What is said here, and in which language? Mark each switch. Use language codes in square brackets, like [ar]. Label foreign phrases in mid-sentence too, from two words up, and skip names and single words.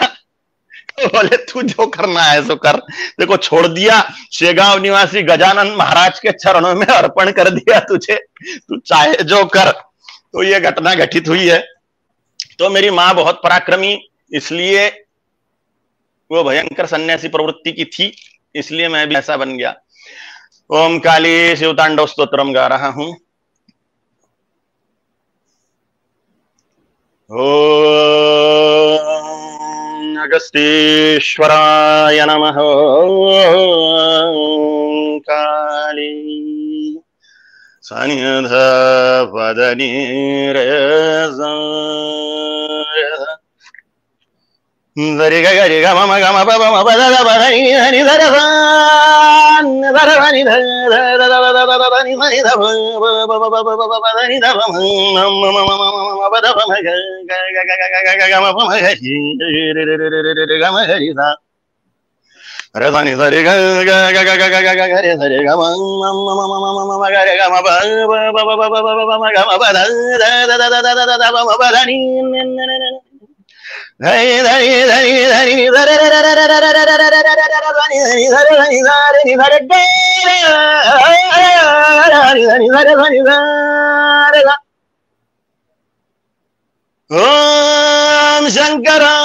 [hi] तो बोले तू जो करना है सो कर। देखो छोड़ दिया, शेगांव निवासी गजानन महाराज के चरणों में अर्पण कर दिया तुझे, तू चाहे जो कर। तो ये घटना घटित हुई है। तो मेरी माँ बहुत पराक्रमी, इसलिए वो भयंकर सन्यासी प्रवृत्ति की थी, इसलिए मैं भी ऐसा बन गया। ओम काली शिवतांडव स्तोत्रम गा रहा हूं। [sa] ओम अगस्तीश्वराय नमः। [hi] काली सनिध पदनी दरि गरि ग म ग म प प म प द द प द नि नि ध र ध न ध र नि ध ध द द द द द नि नि ध प प प प प प प द नि ध प म म म म म प द प म ग ग ग ग ग ग ग म प म ग रि रि रि रि रि रि ग म ग रि सा र ध नि ध रि ग ग ग ग ग ग ग ग रि ध रि ग म म म म म म म ग रि ग म प प प प प प प म ग म प द द द द द द द प म प द नि नि नि धरि धरि धरि धरि धरि धरि ओम शंकर